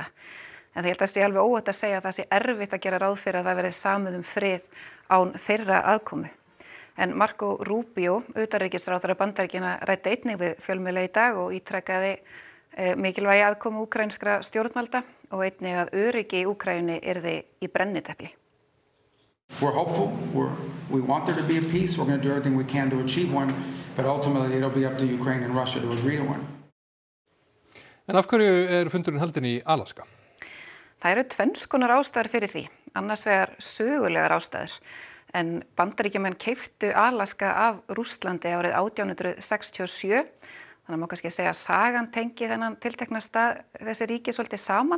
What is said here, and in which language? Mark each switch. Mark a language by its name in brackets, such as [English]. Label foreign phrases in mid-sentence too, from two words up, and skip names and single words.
[Icelandic] En það held að sé alveg óhætt að segja að það sé erfitt að gera ráð fyrir að það verði samið frið án þeirra aðkomu. En Marco Rubio, utanríkisráðherra Bandaríkjanna, ræddi einnig við fjölmiðla í dag og ítrekkaði mikilvægi aðkomu úkraínskra stjórnvalda og einnig að öryggi í Úkraínu yrði í brennitepli. [English] We're hopeful. We want there to be a peace. We're going to do everything we can to achieve one, but ultimately it'll be up to Ukraine and Russia to agree to one. [Icelandic] En af hverju fundurinn haldinn í Alaska? Það eru tvenns konar ástæður fyrir því, annars vegar sögulegar ástæður. En Bandaríkjamenn keyptu Alaska af Rússlandi árið 1867. Þannig að má kannski segja að sagan tengi þennan tiltekna stað þessi ríki svolítið saman.